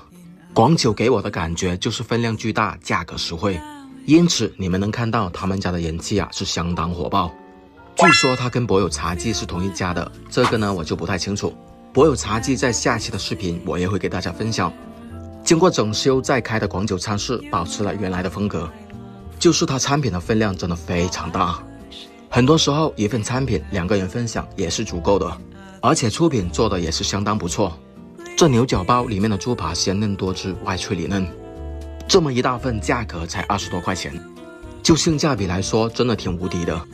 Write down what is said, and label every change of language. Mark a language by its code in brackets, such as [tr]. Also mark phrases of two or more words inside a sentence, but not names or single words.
[zh] 廣九給我的感覺就是分量巨大，價格實惠，因此你們能看到他們家的人氣是相當火爆。據說它跟博友茶記是同一家的，這個呢我就不太清楚。博友茶記在下期的視頻我也會給大家分享。經過整修再開的廣九餐室保持了原來的風格，就是它產品的分量真的非常大，很多時候一份產品2個人分享也是足夠的，而且出品做的也是相當不錯。这牛角包里面的猪扒鲜嫩多汁，外脆里嫩，这么一大份价格才20多块钱，就性价比来说真的挺无敌的。